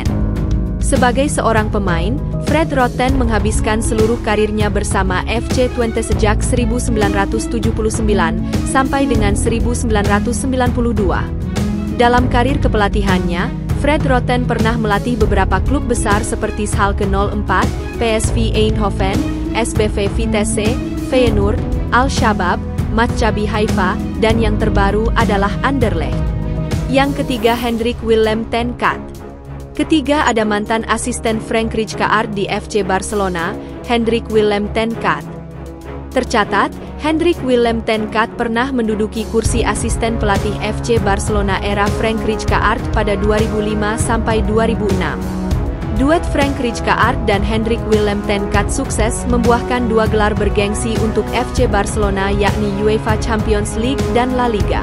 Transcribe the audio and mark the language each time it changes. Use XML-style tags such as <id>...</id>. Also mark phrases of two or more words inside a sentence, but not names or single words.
<id>Sebagai seorang pemain, Fred Rutten menghabiskan seluruh karirnya bersama FC Twente sejak 1979 sampai dengan 1992. Dalam karir kepelatihannya, Fred Rutten pernah melatih beberapa klub besar seperti Schalke 04, PSV Eindhoven, SBV Vitesse, Feyenoord, Al-Shabaab, Maccabi Haifa, dan yang terbaru adalah Anderlecht. Yang ketiga, Hendrik Willem ten Cate. Ketiga ada mantan asisten Frank Rijkaard di FC Barcelona, Hendrik Willem ten Cate. Tercatat, Hendrik Willem ten Cate pernah menduduki kursi asisten pelatih FC Barcelona era Frank Rijkaard pada 2005 sampai 2006. Duet Frank Rijkaard dan Hendrik Willem ten Cate sukses membuahkan 2 gelar bergengsi untuk FC Barcelona yakni UEFA Champions League dan La Liga.</id>